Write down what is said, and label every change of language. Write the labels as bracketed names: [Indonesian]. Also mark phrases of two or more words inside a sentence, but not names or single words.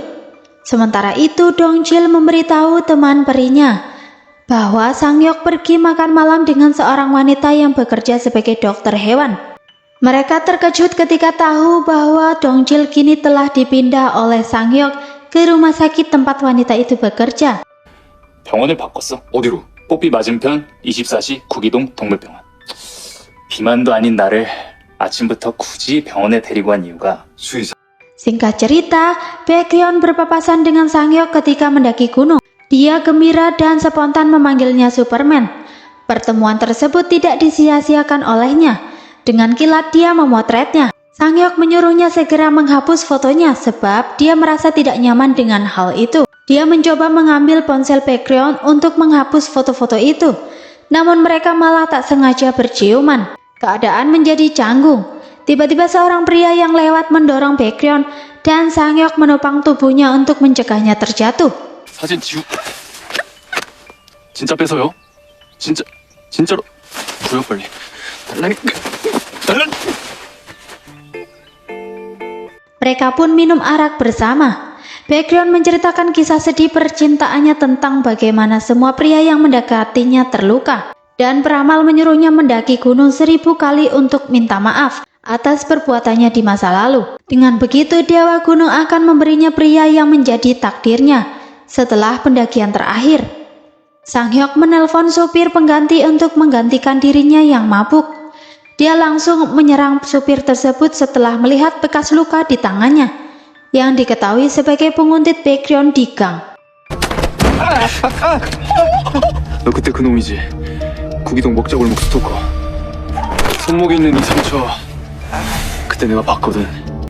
[Indonesian] Sementara itu Dongchil memberitahu teman perinya bahwa Sang-hyuk pergi makan malam dengan seorang wanita yang bekerja sebagai dokter hewan. Mereka terkejut ketika tahu bahwa Dongchil kini telah dipindah oleh Sang-hyuk ke rumah sakit tempat wanita itu bekerja. [Korean] 병원을 바꿨어. 어디로? 뽀삐 맞은편 24시 구기동 동물병원. 비만도 아닌 나를 아침부터 굳이 병원에 데리고 간 이유가 수의사 [Indonesian] Singkat cerita, Baekhyun berpapasan dengan Sang-hyuk ketika mendaki gunung. Dia gembira dan spontan memanggilnya Superman. Pertemuan tersebut tidak disia-siakan olehnya. Dengan kilat dia memotretnya. Sang-hyuk menyuruhnya segera menghapus fotonya sebab dia merasa tidak nyaman dengan hal itu. Dia mencoba mengambil ponsel Baekhyun untuk menghapus foto-foto itu. Namun mereka malah tak sengaja berciuman. Keadaan menjadi canggung. Tiba-tiba seorang pria yang lewat mendorong Baekhyun dan Sang-hyuk menopang tubuhnya untuk mencegahnya terjatuh. [Korean] 사진 지우 진짜 뺏어요? 진짜로 줘요 빨리 달라니 [Indonesian] Mereka pun minum arak bersama. Baekhyun menceritakan kisah sedih percintaannya tentang bagaimana semua pria yang mendekatinya terluka. Dan peramal menyuruhnya mendaki gunung 1000 kali untuk minta maaf atas perbuatannya di masa lalu. Dengan begitu Dewa Gunung akan memberinya pria yang menjadi takdirnya setelah pendakian terakhir. Sang-hyuk menelpon supir pengganti untuk menggantikan dirinya yang mabuk. Dia langsung menyerang supir tersebut setelah melihat bekas luka di tangannya yang diketahui sebagai penguntit Baekhyun di gang. [Korean] 너 그때 그 놈이지 구기동 먹자골목 스토커 손목에 있는 이 상처 그때 내가 봤거든